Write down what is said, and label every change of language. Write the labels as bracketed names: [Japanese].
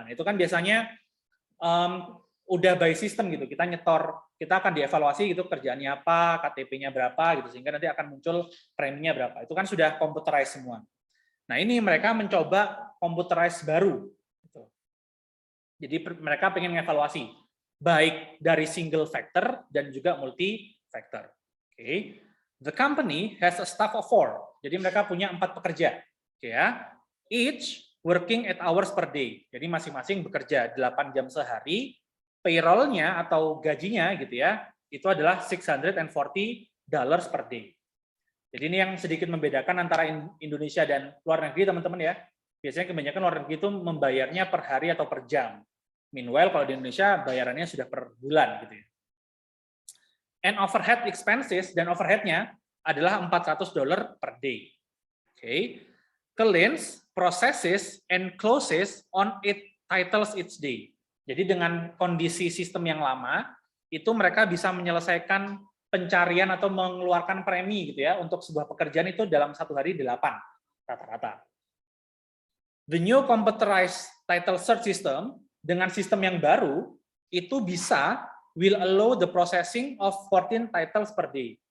[Indonesian] Nah, itu kan biasanya udah by system gitu, kita nyetor, kita akan dievaluasi gitu kerjaannya apa, KTP-nya berapa gitu, sehingga nanti akan muncul preminya berapa. Itu kan sudah computerized semua. Nah, ini mereka mencoba computerized baru. Gitu. Jadi mereka pengen evaluasi baik dari single factor dan juga multi factor. Okay. [English] The company has a staff of 4. [Indonesian] Jadi mereka punya 4 pekerja. [English] Okay, ya. Each working 8 hours per day. [Indonesian] Jadi masing-masing bekerja 8 jam sehari. Payroll-nya atau gajinya gitu ya, itu adalah $640 per day. Jadi ini yang sedikit membedakan antara Indonesia dan luar negeri, teman-teman ya. Biasanya kebanyakan luar negeri itu membayarnya per hari atau per jam. Meanwhile, kalau di Indonesia bayarannya sudah per bulan gitu ya. [English] And overhead expenses [Indonesian] dan overhead-nya adalah $400 per day. Oke. Okay. [English] Cleans, processes, and closes on 8 titles each day. [Indonesian] Jadi dengan kondisi sistem yang lama, itu mereka bisa menyelesaikan pencarian atau mengeluarkan premi gitu ya untuk sebuah pekerjaan itu dalam 1 hari 8 rata-rata. [English] The new computerized title search system [Indonesian] dengan sistem yang baru itu bisa [English] will allow the processing of 14 titles per day.